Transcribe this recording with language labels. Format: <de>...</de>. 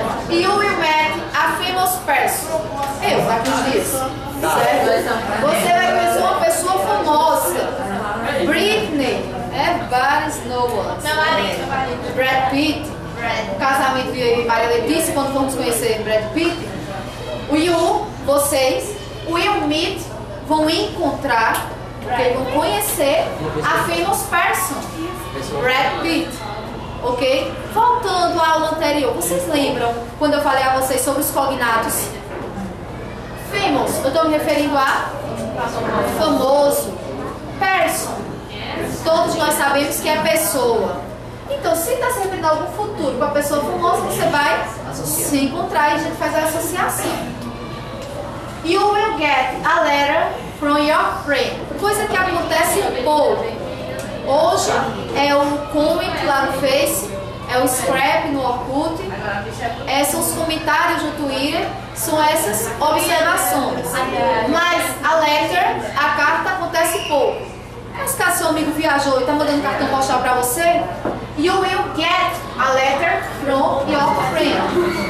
<en>You will meet a famous person.</en> <pt>Daqui uns dias. Certo? Você vai conhecer uma pessoa famosa. Britney. Vários no ones. Brad Pitt. O casamento de Maria Letícia, quando formos conhecer Brad Pitt. O you, vocês,</pt> <en>will meet,</en> <pt>vão encontrar, ok? Vão conhecer</pt> <en>a famous person,</en> <pt>Brad Pitt, ok? Voltando à aula anterior, vocês lembram quando eu falei a vocês sobre os cognatos? Famous, eu estou me referindo a famoso. Person, todos nós sabemos que é pessoa. Então, se está se referindo a algum futuro com a pessoa famosa, você vai se encontrar e a gente faz a associação.</pt> <en>You will get a letter from your friend.</en> <pt>Coisa que acontece pouco. Hoje é o comment lá no Face, é o scrap no Orkut, são os comentários no Twitter, são essas observações. Mas a letter, a carta, acontece pouco. Mas caso seu amigo viajou e está mandando cartão postal para você,</pt> <en>you will get a letter from your friend.</en>